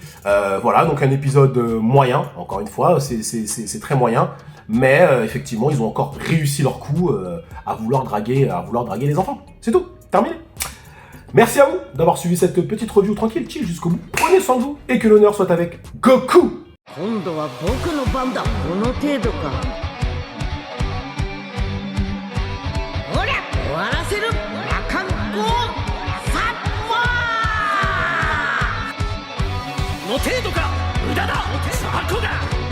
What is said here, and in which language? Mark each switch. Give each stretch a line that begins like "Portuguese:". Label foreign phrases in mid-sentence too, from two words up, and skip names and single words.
French: Voilà, donc un épisode moyen, encore une fois, c'est très moyen. Mais effectivement, ils ont encore réussi leur coup à vouloir draguer les enfants. C'est tout, terminé. Merci à vous d'avoir suivi cette petite review tranquille, chill jusqu'au bout. Prenez soin de vous et que l'honneur soit avec Goku.
Japanese: 今度は僕の番だ。この程度か。ほりゃ終わらせる羅漢光サッパーの程度か無駄だサコだ